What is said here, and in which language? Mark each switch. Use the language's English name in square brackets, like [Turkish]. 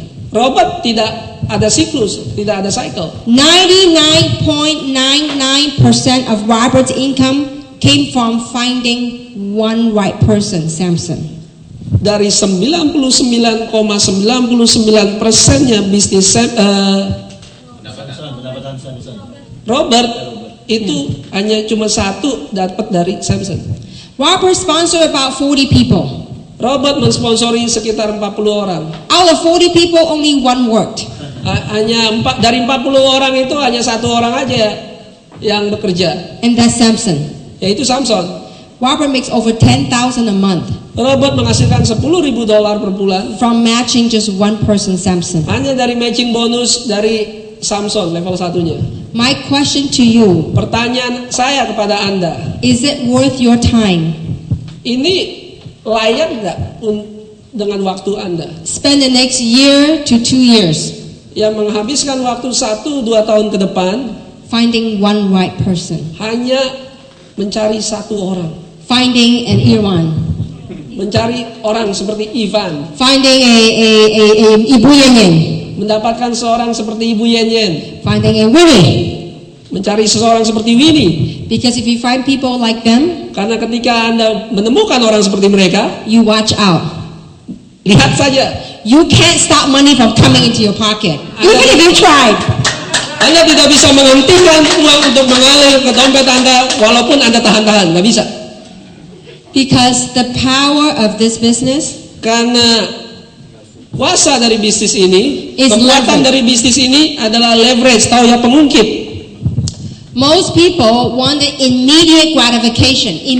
[Indonesian] Robert tidak ada siklus, tidak ada cycle. [English] 99.99% of Robert's income came from finding one right person, Samson. [Indonesian] Dari 99,99%-nya bisnis Robert itu hanya cuma satu dapat dari Samson. [English] Robert sponsored about 40 people. [Indonesian] Robert mensponsori sekitar 40 orang. [English] Out of 40 people, only one worked. [Indonesian] Dari 40 orang itu hanya satu orang aja yang bekerja, [English] And that's Samson. [Indonesian] yaitu Samson. [English] Robert makes over $10,000 a month [Indonesian] Robert menghasilkan $10,000 per bulan [English] from matching just one person, Samson. [Indonesian] hanya dari matching bonus dari Samson level 1-nya. [English] My question to you, [Indonesian] Pertanyaan saya kepada Anda, [English] is it worth your time? [Indonesian] ini layak nggak dengan waktu Anda? [English] Spend the next year to 2 years [Indonesian] Yang menghabiskan waktu 1-2 tahun ke depan [English] finding one right person, [Indonesian] hanya mencari satu orang, [English] finding an Iran, [Indonesian] mencari orang seperti Ivan, [English] finding a Ibu Yen, [Indonesian] mendapatkan seorang seperti Ibu Yen, [English] finding a Winnie. [Indonesian] mencari seseorang seperti Winnie. [English] Because if you find people like them, [Indonesian] Karena ketika Anda menemukan orang seperti mereka, [English] you watch out. [Indonesian] lihat saja, [English] You can't stop money from coming into your pocket, even if you tried. [Indonesian] Anda tidak bisa menghentikan uang untuk mengalir ke dompet Anda walaupun Anda tahan-tahan, nggak bisa. [English] Because the power of this business [Indonesian] Karena kuasa dari bisnis ini, [English] Is [Indonesian] kekuatan [English] leverage. [Indonesian] dari bisnis ini adalah leverage, tahu ya, pengungkit. [English] most people want the immediate gratification.